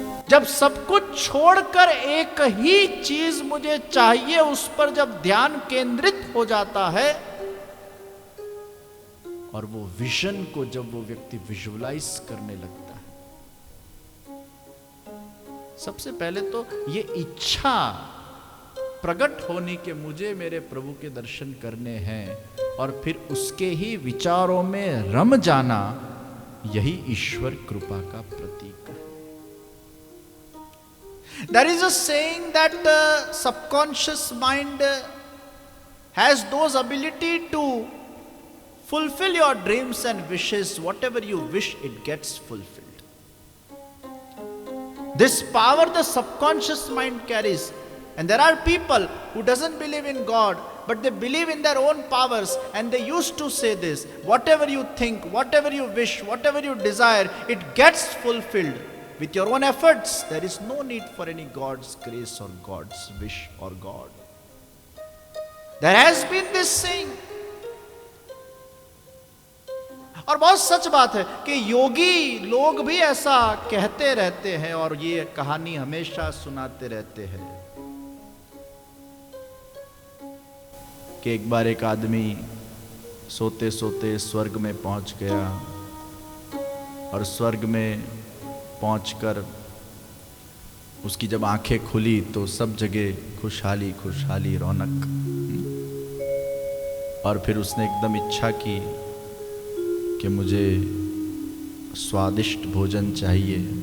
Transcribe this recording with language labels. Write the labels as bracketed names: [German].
[Hindi] जब सब कुछ छोड़कर एक ही चीज मुझे चाहिए, उस पर जब ध्यान केंद्रित हो जाता है और वो विजन को जब वो व्यक्ति विजुअलाइज करने लगता है, सबसे पहले तो ये इच्छा प्रकट होने के मुझे मेरे प्रभु के दर्शन करने हैं, और फिर उसके ही विचारों में रम जाना, यही ईश्वर कृपा का प्रतीक है। [English] There is a saying that subconscious mind has those ability to fulfill your dreams and wishes. Whatever you wish, it gets fulfilled. This power the subconscious mind carries. And there are people who doesn't believe in God, but they believe in their own powers, and they used to say this: whatever you think, whatever you wish, whatever you desire, it gets fulfilled. With your own efforts, there is no need for any God's grace or God's wish or God. There has been this saying. [Hindi] और बहुत सच बात है कि योगी लोग भी ऐसा कहते रहते हैं और ये कहानी हमेशा सुनाते रहते हैं कि एक बार एक आदमी सोते सोते स्वर्ग में पहुंच गया, और स्वर्ग में पहुंचकर उसकी जब आंखें खुली तो सब जगह खुशहाली खुशहाली रौनक, और फिर उसने एकदम इच्छा की कि मुझे स्वादिष्ट भोजन चाहिए।